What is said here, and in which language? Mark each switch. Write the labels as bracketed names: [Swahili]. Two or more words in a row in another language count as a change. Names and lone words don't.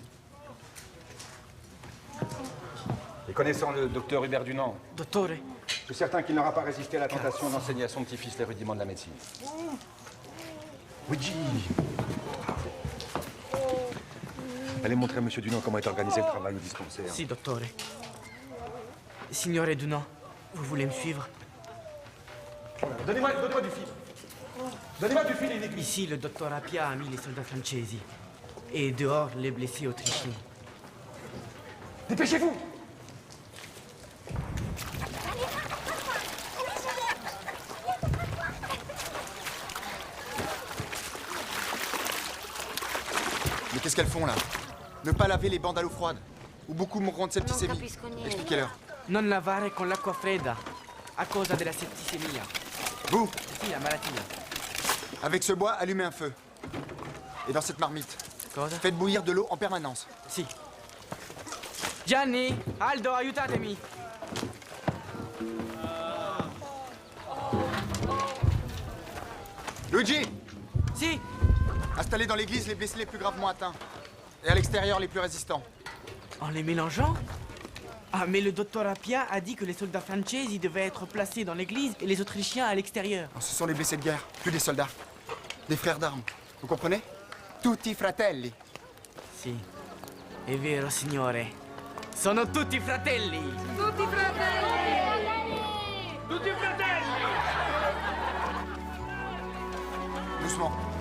[French] Et connaissant le docteur Hubert Dunant, Dottore. je suis certain qu'il n'aura pas résisté à la tentation d'enseigner à son petit-fils les rudiments de la médecine. Luigi! Allez montrer à M. Dunant comment est organisé le travail au dispensaire. [Italian] Si, dottore. [French] Signore Dunant, vous voulez me suivre? Donnez-moi du fil. Donnez-moi du fil, il Ici, le docteur Appia a mis les soldats francesi. Et dehors, les blessés autrichiens. Dépêchez-vous! Mais qu'est-ce qu'elles font, là? Ne pas laver les bandes à l'eau froide. Ou beaucoup mourront de septicémie. Expliquez-leur. [Italian] Non lavare con l'acqua fredda, a causa della setticemia. [French] Vous, [Italian] Si, la malattia. [French] avec ce bois, allumez un feu. Et dans cette marmite, Cosa? faites bouillir de l'eau en permanence. [Italian] Si. Gianni, Aldo, aiutatemi. [French] Luigi! Si. Installez dans l'église les blessés les plus gravement atteints. Et à l'extérieur les plus résistants. En les mélangeant? Ah, mais le docteur Appia a dit que les soldats francesi devaient être placés dans l'église et les Autrichiens à l'extérieur. Ce sont les blessés de guerre, plus des soldats. Des frères d'armes. Vous comprenez? [Italian] Tutti fratelli. Si. È vero, signore. Sono tutti fratelli. Tutti fratelli! Tutti fratelli! [French] Doucement.